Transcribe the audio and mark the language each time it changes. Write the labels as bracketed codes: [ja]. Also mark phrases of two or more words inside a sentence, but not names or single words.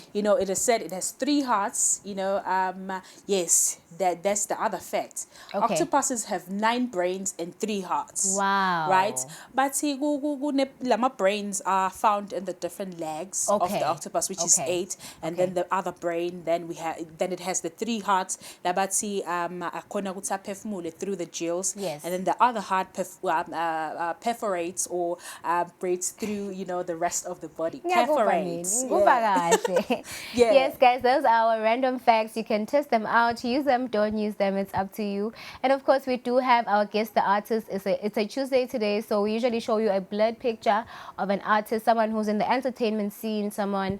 [en] you know, it is said it has 3 hearts. You know, yes, that's the other fact. Okay. Octopuses have 9 brains and 3 hearts. Wow. Right, but see, lama brains are found in the different legs of Okay. the octopus, which is Okay. 8, and then the other brain. Then it has the 3 hearts. [zu] Labathi akhona ukuthi aphefumule [en] through the gills. Yes. And then the other heart perforates or breaks through, you know, the rest of the body. Perforates. Yeah. Yeah. Yes, guys, those are our random facts. You can test them out, use them, don't use them. It's up to you. And of course, we do have our guest, the artist. It's a Tuesday today, so we usually show you a blurred picture of an artist, someone who's in the entertainment scene, someone.